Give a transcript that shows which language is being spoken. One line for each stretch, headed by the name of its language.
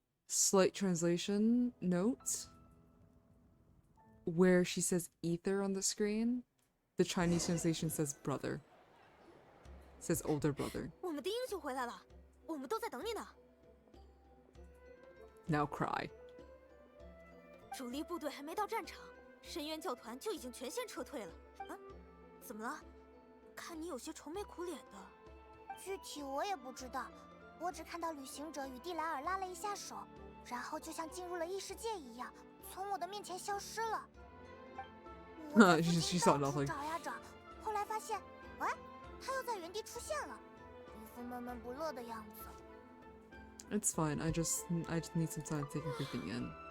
English: Slight translation note where she says ether on the screen, the Chinese translation says brother. It says older brother.
Chinese: 我们的英雄回来了，我们都在等你呢。
English: Now cry.
Chinese: 主力部队还没到战场，深渊教团就已经全线撤退了。啊，怎么了？看你有些愁眉苦脸的。具体我也不知道，我只看到旅行者与蒂莱尔拉了一下手。然后就像进入了异世界一样，从我的面前消失了。我在附近到处找呀找，后来发现，喂，他又在原地出现了，一副闷闷不乐的样子。
English: It's fine. I just need some time to take everything in.